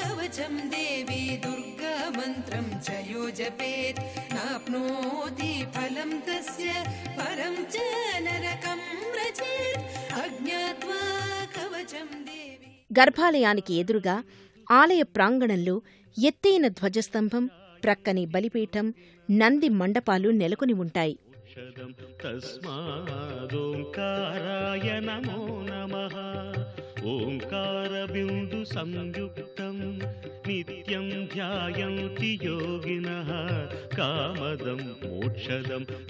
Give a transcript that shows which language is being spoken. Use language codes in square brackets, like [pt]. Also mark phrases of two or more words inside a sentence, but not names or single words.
[sa] कवचं देवी दुर्गा मन्त्रं च यो जपेत् नाप्नोति फलं तस्य परं च नरकं व्रजेत् अज्ञात्वा कवचं देवी. [te] గర్భాలయానికి ఎదురుగా ఆలయ ప్రాంగణంలో ఎత్తైన ధ్వజస్తంభం, ప్రక్కని బలిపీఠం, నంది మండపాలు నెలకొని ఉంటాయి. [sa] తస్మాదోంకారాయ నమో నమః. ఓంకార బిందు సంయుక్తం నిత్యం ధ్యాయంతి యోగినః కామదం మోక్షదం.